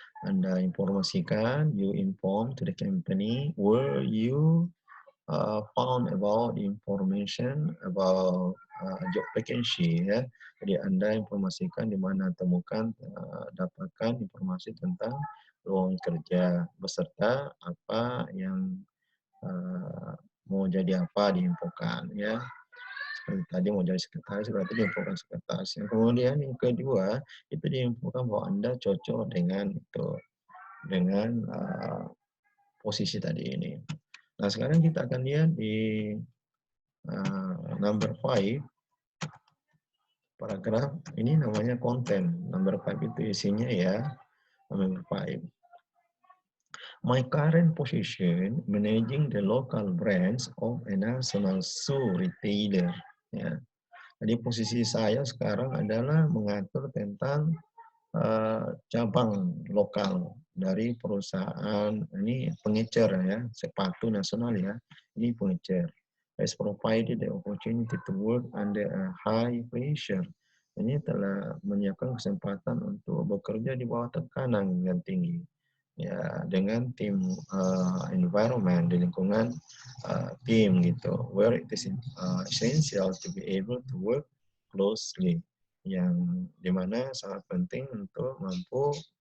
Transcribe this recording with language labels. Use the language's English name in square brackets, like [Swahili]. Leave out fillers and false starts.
[Indonesian] Anda informasikan, [English] you inform to the company where you found about information about job vacancy ya. [Indonesian] Jadi Anda informasikan di mana temukan, dapatkan informasi tentang lowongan kerja beserta apa yang mau jadi apa diinfokan ya. Seperti tadi mau jadi sekretaris berarti diinfokan sekretaris. Yang kemudian yang kedua itu diinfokan bahwa Anda cocok dengan itu dengan posisi tadi ini. Nah sekarang kita akan lihat di number 5 paragraf ini namanya konten. [English] Number 5 [Indonesian] itu isinya ya. [English] Number 5. My current position managing the local branch of a national shoe retailer. Ya. [Indonesian] Jadi posisi saya sekarang adalah mengatur tentang cabang lokal dari perusahaan ini pengecer ya, sepatu nasional ya. Ini pengecer. [English] Has provided the opportunity to work under a high pressure. [Indonesian] Ini telah menyiapkan kesempatan untuk bekerja di bawah tekanan yang tinggi. Ya, dengan tim environment di lingkungan tim gitu, [English] where it is essential to be able to work closely, [Indonesian] yang dimana sangat penting untuk mampu